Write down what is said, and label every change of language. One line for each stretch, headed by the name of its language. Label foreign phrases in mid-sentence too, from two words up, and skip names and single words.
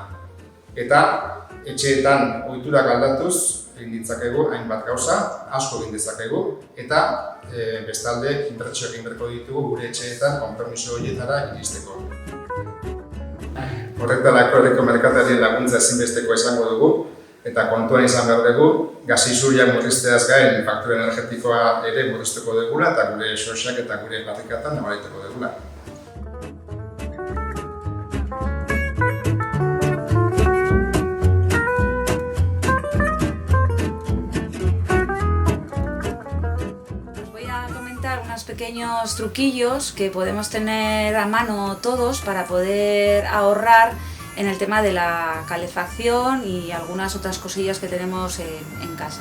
Basque: Eta etxeetan ohiturak aldatuz egin ditzakegu hainbat gauza, asko egin dezakegu, eta bestalde inbertsioak egin beharko ditugu gure etxeetan konpromiso horietara iristeko. Horretarako herriko merkatarien laguntza ezinbesteko izango dugu, eta kontuan izan behar dugu, gas isuriak murrizteaz gain faktura energetikoa ere murriztuko dugula eta gure sosak eta gure barrikatan nabarituko dugula.
Spanish: Voy a comentar unos pequeños truquillos que podemos tener a mano todos para poder ahorrar en el tema de la calefacción y algunas otras cosillas que tenemos en casa.